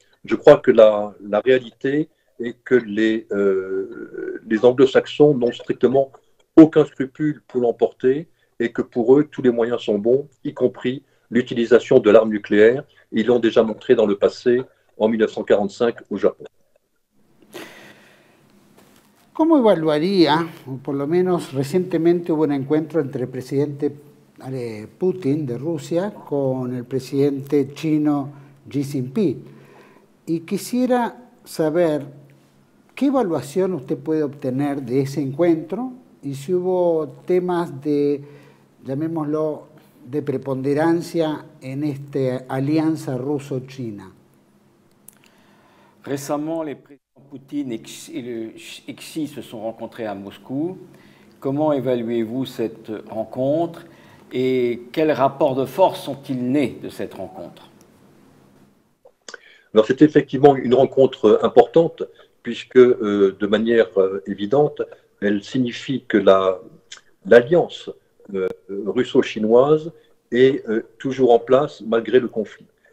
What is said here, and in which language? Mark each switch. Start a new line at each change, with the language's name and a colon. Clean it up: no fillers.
French: Je crois que la réalité est que les anglo-saxons n'ont strictement aucun scrupule pour l'emporter et que pour eux, tous les moyens sont bons, y compris l'utilisation de l'arme nucléaire. Ils l'ont déjà montré dans le passé, en 1945, au Japon.
Spanish: ¿Cómo evaluaría, o por lo menos recientemente hubo un encuentro entre el presidente Putin de Rusia con el presidente chino Xi Jinping? Y quisiera saber qué evaluación usted puede obtener de ese encuentro y si hubo temas de, llamémoslo, de preponderancia en esta alianza ruso-china.
French: Récemment, les présidents Poutine et Xi se sont rencontrés à Moscou. Comment évaluez-vous cette rencontre et quels rapports de force sont-ils nés de cette rencontre? Alors c'est effectivement une rencontre importante puisque de manière évidente, elle signifie que l'alliance russo-chinoise est toujours en place malgré le conflit